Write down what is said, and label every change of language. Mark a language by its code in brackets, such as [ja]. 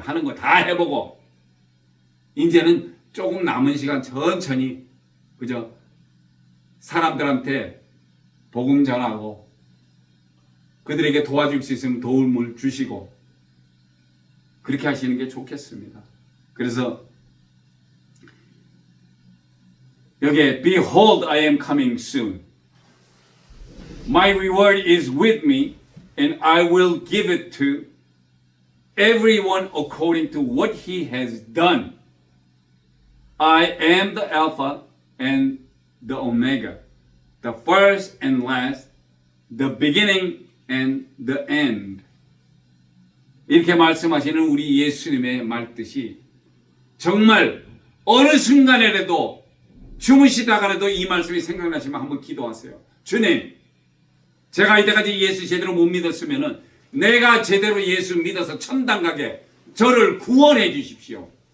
[ko] 하는 거 다 해보고 이제는 조금 남은 시간 천천히 그저 사람들한테 복음 전하고 그들에게 도와줄 수 있으면 도움을 주시고 그렇게 하시는 게 좋겠습니다. 그래서 여기에 [en] Behold, I am coming soon. My reward is with me, and I will give it to everyone according to what he has done. I am the Alpha and the Omega, the first and last, the beginning and the end. [ko] 이렇게 말씀하시는 우리 예수님의 말뜻이 정말 어느 순간에라도 주무시다가라도 이 말씀이 생각나시면 한번 기도하세요. 주님, 제가 이때까지 예수 제대로 못 믿었으면은 내가 제대로 예수 믿어서 천당 가게 저를 구원해 주십시오.